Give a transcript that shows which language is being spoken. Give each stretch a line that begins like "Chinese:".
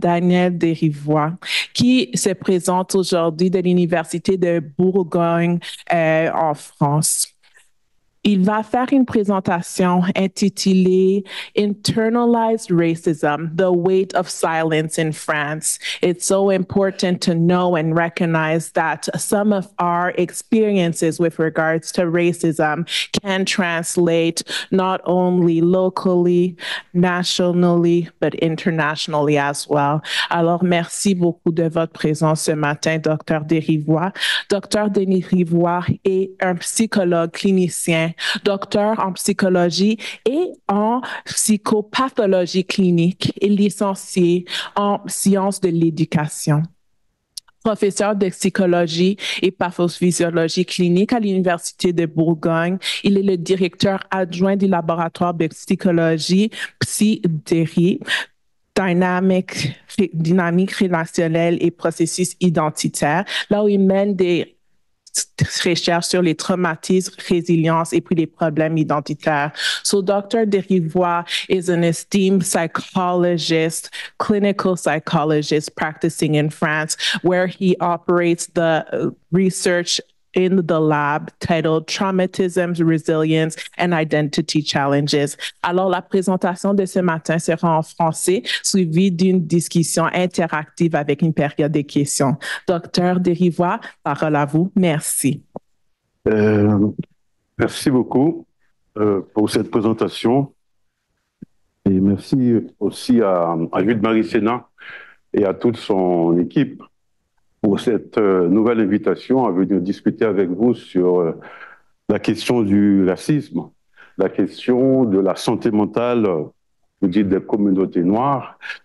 French: Daniel Derivoire, qui se présente aujourd'hui de l'Université de Bourgogne en France. Il va faire une présentation intitulée
English: Internalized Racism, The Weight of Silence in France. It's so important to know and recognize that some of our experiences with regards to racism can translate not only locally, nationally, but internationally as well.
French: Alors, merci beaucoup de votre présence ce matin, Dr. Derivoire. Dr. Derivoire est un psychologue clinicien, docteur en psychologie et en psychopathologie clinique et licencié en sciences de l'éducation. Professeur de psychologie et pathophysiologie clinique à l'Université de Bourgogne. Il est le directeur adjoint du laboratoire de psychologie PsyDéri, dynamique relationnelle et processus identitaire, là où il mène des recherches sur les traumatismes, résilience et puis les problèmes identitaires.
English: So Dr. Derivoire is an esteemed psychologist, clinical psychologist practicing in France, where he operates the research in the lab titled Traumatisms, Resilience and Identity Challenges.
French: Alors, la présentation de ce matin sera en français, suivie d'une discussion interactive avec une période de questions. Docteur Derivoire, parole à vous. Merci. Merci beaucoup pour cette présentation. Et merci aussi à Jude-Marie Sénat et à toute son équipe pour cette nouvelle invitation à venir discuter avec vous sur la question du racisme, la question de la santé mentale, vous dites des communautés noires.